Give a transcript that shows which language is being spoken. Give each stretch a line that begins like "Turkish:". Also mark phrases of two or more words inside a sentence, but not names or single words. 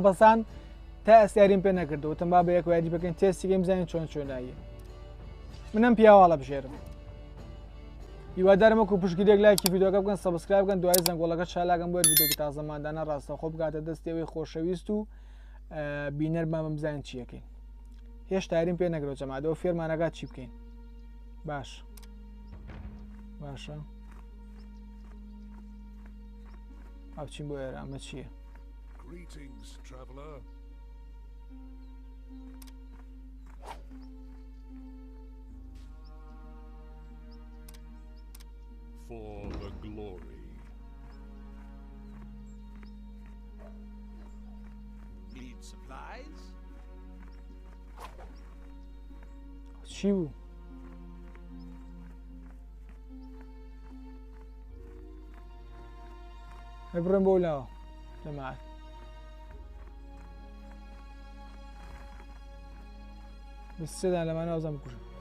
Central Kurdish: بەسان تا ئەستیاریم پێ نەکردەوە وتم با بە یەک یاری بکەین تێستی گەیم بزانین چۆن چۆناییە منم پیاوەڵە بژێرم هیوادارم وەکو پشتگیرێک لایکی ڤیدیۆکە بکەن سەبسکرایب بکەن دوای زەنگۆڵەکە شالاگەن بۆ ڤیدیۆکی تازەماندانە ڕاستەوخۆ بگاتە دەستێوەی خۆشەویست و بینەر بەمە بزانین چیەکەین هێشتا یاریم پێ نەکردەوە جەماعەت ئەوە فێرمانەکات چی بکەین باش باشە ئەو چین بۆ ئێرە ئەمە چییە
English: For the glory. Need supplies?
Central Kurdish: چی بوو بڕێم بۆ لاوە جەماعەت بسێدان لەمانە ئەوزان بکوژم